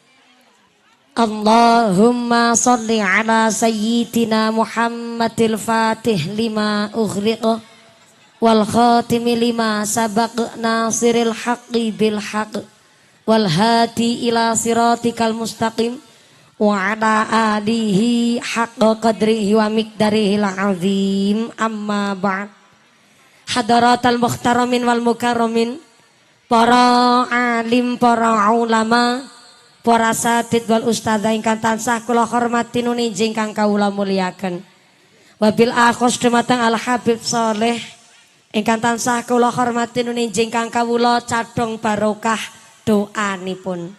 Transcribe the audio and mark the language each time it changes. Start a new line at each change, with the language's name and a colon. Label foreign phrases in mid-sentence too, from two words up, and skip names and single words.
Arabic: اللهم صل على سيدنا محمد الفاتح لما أغلق والخاتم لما سبق ناصر الحق بالحق والهادي إلى صراطك المستقيم وعلى آله حق قدره ومقداره العظيم. أما بعد. حضرات المحترمين والمكرمين,
Javanese: para alim, para ulama, para satid wal ustadzah ingkang tansah kula hormati nuninji ingkang kawula mulyaken.
Arabic: وبالأخص
Javanese: dumateng Al Habib Soleh ingkang tansah kula hormati nuninji ingkang kawula cadhong barokah doanipun.